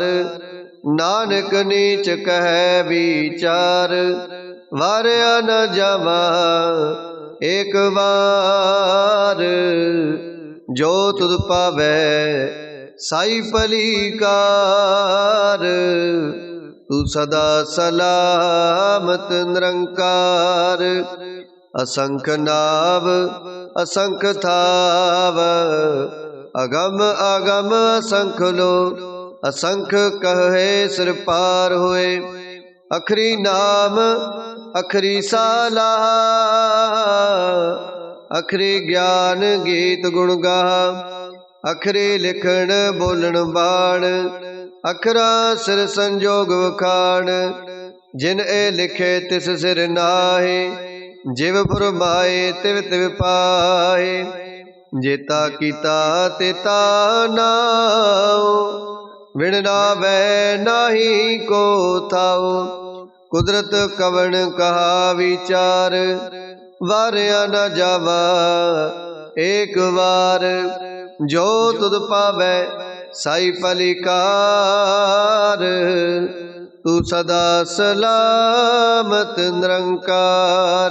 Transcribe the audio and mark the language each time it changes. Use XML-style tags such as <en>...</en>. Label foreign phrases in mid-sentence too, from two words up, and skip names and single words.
<pa>ਨਾਨਕ ਨੀਚ ਕਹੇ ਵਿਚਾਰ, ਵਾਰਿਆ ਨ ਜਾਵਾ ਏਕ ਬਾਰ। ਜੋ ਤੁਦ ਪਾਵੇ ਸਾਈ ਪਲਿਕਾਰ, ਤੂ ਸਦਾ ਸਲਾਮਤ ਨਿਰੰਕਾਰ। ਅਸੰਖ ਨਾਵ ਅਸੰਖ ਥਾਵ। ਅਗਮ ਅਗਮ ਅਸੰਖ ਲੋ, ਅਸੰਖ ਕਹੇ ਸਿਰ ਪਾਰ ਹੋਏ। ਅਖਰੀ ਨਾਮ ਅਖਰੀ ਸਾਲਾ, ਅਖਰੀ ਗਿਆਨ ਗੀਤ ਗੁਣ ਗਾਹਾ। ਅਖਰੀ ਲਿਖਣ ਬੋਲਣ ਬਾਣ, ਅਖਰਾ ਸਿਰ ਸੰਜੋਗ ਵਖਾਣ। ਜਿਨ ਏ ਲਿਖੇ ਤਿਸ ਸਿਰ ਨਾਹੇ, ਜਿਵ ਫੁਰਮਾਏ ਤਿਵ ਤਿਵ ਪਾਏ। ਜੇਤਾ ਕੀਤਾ ਤੇਤਾ ਨਾਓ, ਵਿਣ ਨਾਵੈ ਨਾਹੀ ਕੋ ਥਾਓ। ਕੁਦਰਤ ਕਵਣ ਕਹਾ ਵਿਚਾਰ, ਵਾਰਿਆ ਨ ਜਾਵਾ ਏਕ ਬਾਰ। ਜੋ ਤੁਦ ਪਾਵੈ ਸਾਈ ਪਲਿਕਾਰ, ਤੂ ਸਦਾ ਸਲਾਮਤ ਨਿਰੰਕਾਰ।</pa>